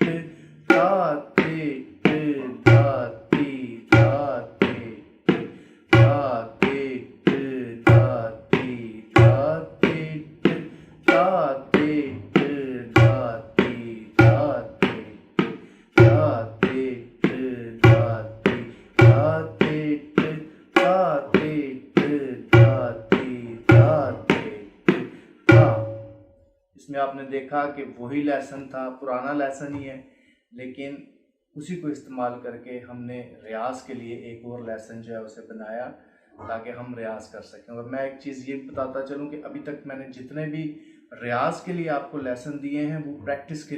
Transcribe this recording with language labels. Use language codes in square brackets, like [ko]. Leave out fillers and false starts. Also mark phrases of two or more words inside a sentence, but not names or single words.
[hi] धा तिट धा ती धा तिट धा तिट धा ती धा तिट धा तिट धा ती धा तिट धा तिट धा ती धा तिट धा तिट धा ती धा तिट धा। इसमें आपने देखा कि वही लेसन था, पुराना लेसन ही है, लेकिन उसी को इस्तेमाल करके हमने रियाज के लिए एक और लेसन जो है उसे बनाया ताकि हम रियाज कर सकें। और मैं एक चीज़ ये बताता चलूँ कि अभी तक मैंने जितने भी रियाज के लिए आपको लेसन दिए हैं वो प्रैक्टिस के